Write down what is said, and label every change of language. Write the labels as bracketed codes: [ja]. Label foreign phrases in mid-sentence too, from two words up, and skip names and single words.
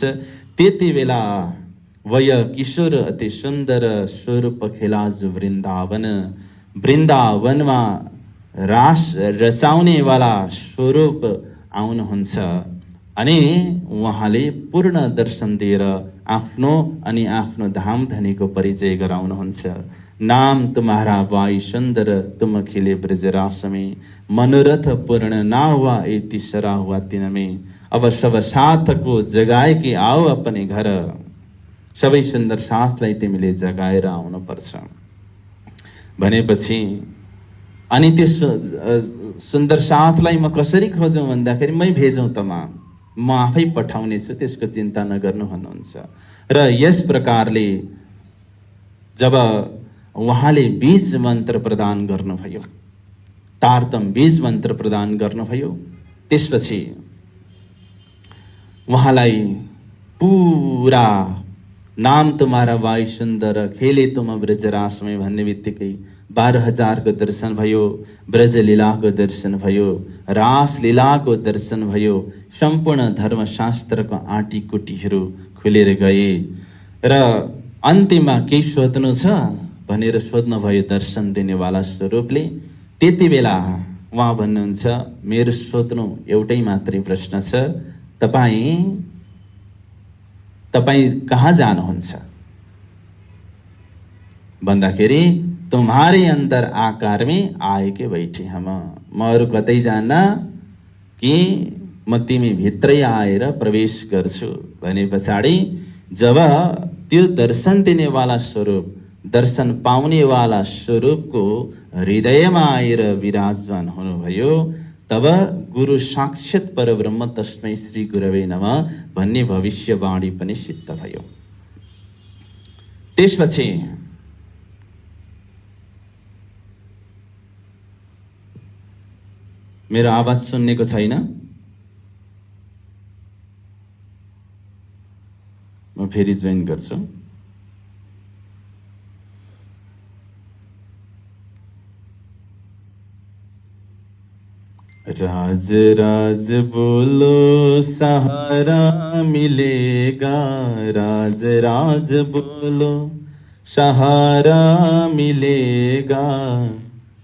[ne] त्यति बेला वय किशोर अति सुन्दर स्वरूप खेलाज वृन्दावन, वृन्दावनमा रास रचाउनेवाला स्वरूप आउनुहुन्छ अनि उहाँले पूर्ण दर्शन दिएर आफ्नो अनि आफ्नो धाम धनीको परिचय गराउनुहुन्छ। [hi] नाम तुम्हारा वाई सुंदर, तुम खिले ब्रजरास में, मनोरथ पूर्ण ना हुआ ए तीसरा हुआ तीन में, अब सब साथको जगाए कि आओ अपने घर। [ne] सबै सुन्दर साथलाई तिमीले जगाएर आउनुपर्छ भनेपछि अनि त्यो सुन्दर साथलाई म कसरी खोजौँ भन्दाखेरि मै भेजौँ त म आफै पठाउने छु, त्यसको चिन्ता नगर्नु भन्नुहुन्छ। र यस प्रकारले जब उहाँले बीज मन्त्र प्रदान गर्नुभयो, तारतम बीज मन्त्र प्रदान गर्नुभयो, त्यसपछि उहाँलाई पुरा [hi] नाम तुम्हारा वाई सुन्दर, खेले तुम ब्रजरास में [ne] भन्ने बित्तिकै 12,000 को दर्शन भयो, ब्रजलीलाको दर्शन भयो, रासलीलाको दर्शन भयो, सम्पूर्ण धर्मशास्त्रको आँटीकुटीहरू खुलेर गए र अन्त्यमा केही सोध्नु छ भनेर सोध्नुभयो दर्शन दिनेवाला स्वरूपले। त्यति बेला उहाँ भन्नुहुन्छ, मेरो सोध्नु एउटै मात्रै प्रश्न छ, तपाईं कहाँ जानुहुन्छ भन्दाखेरि तुम्हारे [hi] अंदर आकार में आए के बैठे हम, [ne] म अरू कतै जान्न कि म तिमी भित्रै आएर प्रवेश गर्छु भने पछाडि जब त्यो दर्शन दिनेवाला स्वरूप, दर्शन पाउनेवाला स्वरूपको हृदयमा आएर विराजमान हुनुभयो, तब [sa] गुरु साक्षात् परब्रह्म तस्मै श्री गुरवे नमः [ne] भन्ने भविष्यवाणी पनि सिद्ध भयो। त्यसपछि मेरो आवाज सुन्नेको छैन? म फेरि जोइन गर्छु। [hi] राज राज बोलो सहारा मिलेगा, राज राज बोलो सहारा मिलेगा,